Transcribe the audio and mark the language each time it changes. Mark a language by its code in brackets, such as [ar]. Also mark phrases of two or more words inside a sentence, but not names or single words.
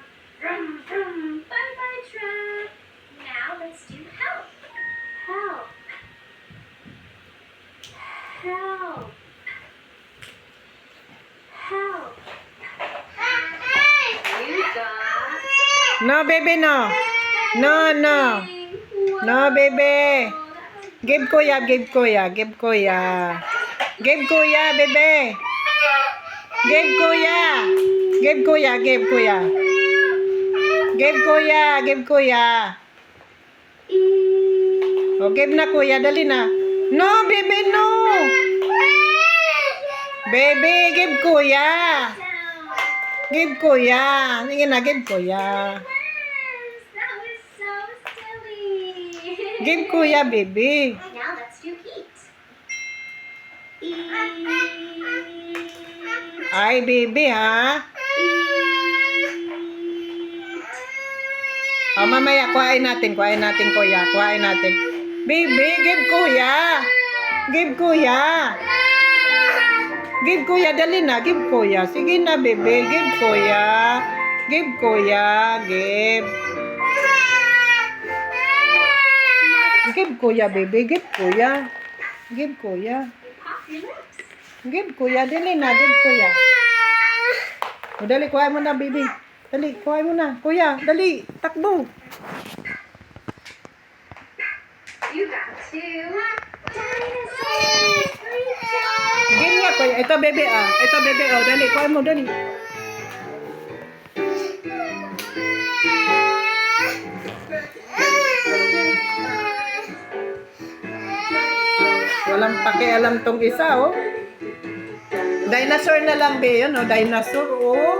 [en] Vroom, vroom, bye, bye, truck. Now let's do help. Help. Help. Help. You got No, baby, no. No, no. No, baby. Give kuya, give kuya, give kuya. Give kuya, baby. Give kuya. Give kuya, give kuya. Give kuya, give kuya. [tl] Oh, give na kuya, dali na. [en] No, baby, no. Baby, give kuya. Give kuya. [tl] Sige na, [en] give kuya. That was so silly. Give kuya, baby. Now let's do eat. Eat. [tl] Ay, baby, ha? [en] Eat. [tl] O, mamaya, kuhain natin, kuya. Kuhain natin. [en] Baby, give kuya. Give kuya. Give kuya, [tl] dali na. [en] Give kuya. [tl] Sige na, [en] baby. Give kuya. Give kuya. Give. Give kuya, baby. Give kuya. Give kuya. Pop your lips. [tl] Give kuya. Dali na. Give kuya. O, dali. Kuhain mo na, baby. Dali. Kuhain mo na. Kuya, dali. Takbo. [en] You got two dinosaurs. Great job. [tl] Game nga, kuya. Ito, baby, ah. Ito, baby, oh. Dali. Kuhain mo, dali. Walang pakialam tong isa, oh. Dinosaur na lang, be. Yun, oh. Dinosaur, oh.